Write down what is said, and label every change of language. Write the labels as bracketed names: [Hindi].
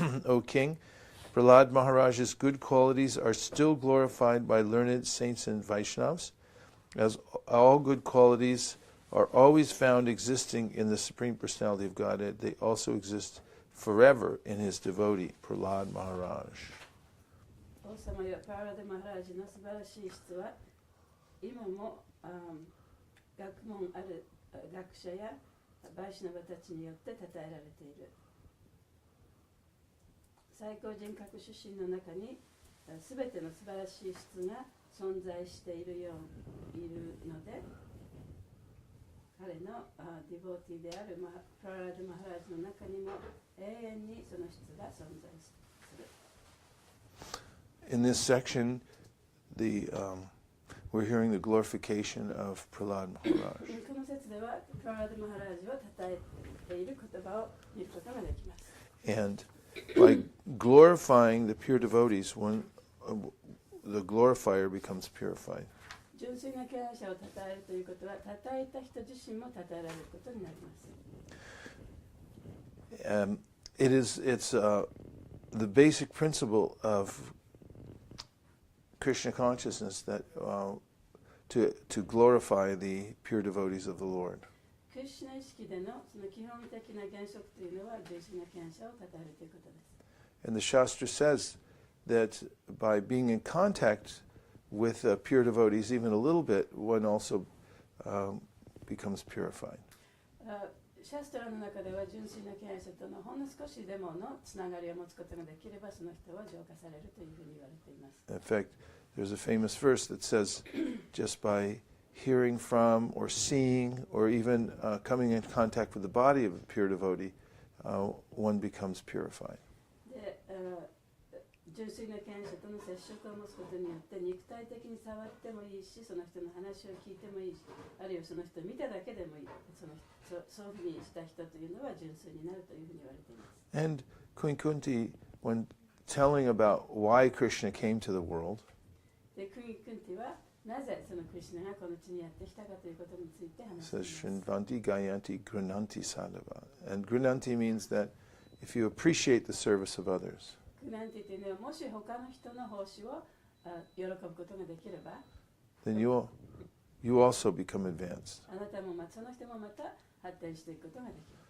[English] O King, Prahlad Maharaj's good qualities are still glorified by learned saints and Vaishnavas, as all good qualities are always found existing in the Supreme Personality of Godhead. They also exist forever in his devotee, Prahlad Maharaj. [Japanese] 王様やパーラデ・マハラージの素晴らしい質は今も学問ある学者やバイシュナバたちによって称えられている。最高人格出身の中にすべての素晴らしい質が存在しているので、彼のディボーティーであるプララデ・マハラージの中にも永遠にその質が存在する。 [English] In this section, we're hearing the glorification of Prahlad Maharaj. [Japanese] この説ではプララデ・マハラージを称えている言葉を見ることができます。 [English] And by glorifying the pure devotees, when the glorifier becomes purified. [Japanese] 純粋な敬愛者を称えるということは、称えた人自身も称えられることになります。 [English] It's the basic principle of Krishna consciousness that to glorify the pure devotees of the Lord. [Japanese] クリシュナ意識でのその基本的な原則というのは純粋な敬愛者を称えるということです。 [English] And the Shastra says that by being in contact with pure devotees, even a little bit, one also becomes purified. [Japanese] シャストラの中では純粋な敬愛者とのほんの少しでものつながりを持つことができれば、その人は浄化されるというふうに言われています。 [English] In fact, there's a famous verse that says, just by hearing from or seeing or even coming in contact with the body of a pure devotee, one becomes purified. [Japanese] で純粋な敬愛者との接触を持つことによって肉体的に触ってもいいし、その人の話を聞いてもいいし、あるいはその人を見ただけでもいい。そういうふうにした人というのは純粋になるというふうに言われています。 [English] And Queen Kunti, when telling about why Krishna came to the world, [Japanese] でクイーン・クンティはなぜそのクリシュナがこの地にやってきたかということについて話しています。 [English] says [Sanskrit] Shrinvanti Gayanti Grunanti Sadhava. [English] And Grunanti means that if you appreciate the service of others, [Japanese] グランティというのはもし他の人の奉仕を喜ぶことができれば、 [English] then you also become advanced. [Japanese] あなたもその人もまた発展していくことができる。